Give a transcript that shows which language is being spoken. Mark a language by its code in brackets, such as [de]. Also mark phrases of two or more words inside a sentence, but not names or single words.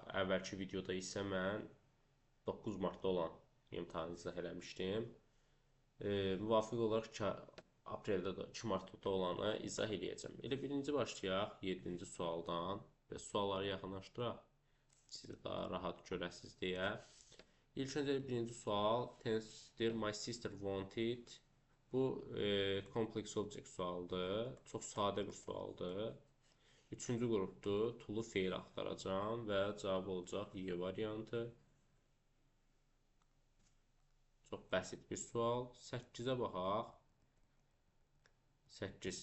[az] Əvvəlki videoda isə mən 9 martda olan imtahanı izah eləmişdim. Müvafiq olaraq 2 apreldə də 2 martda da olanı izah eləyəcəm. Elə birinci başlayaq 7-ci sualdan və sualları yaxınlaşdıraq. Siz daha rahat görəsiniz deyə. İlk öncə birinci sual tensdir. [en] My sister wanted. [az] Bu [en] complex object [az] sualdır. Çox sadə bir sualdır. Üçüncü qrupdur. Tulu feil axtaracağam və cavab olacaq Y variantı. Çox bəsit bir sual. 8-ə baxaq. 8.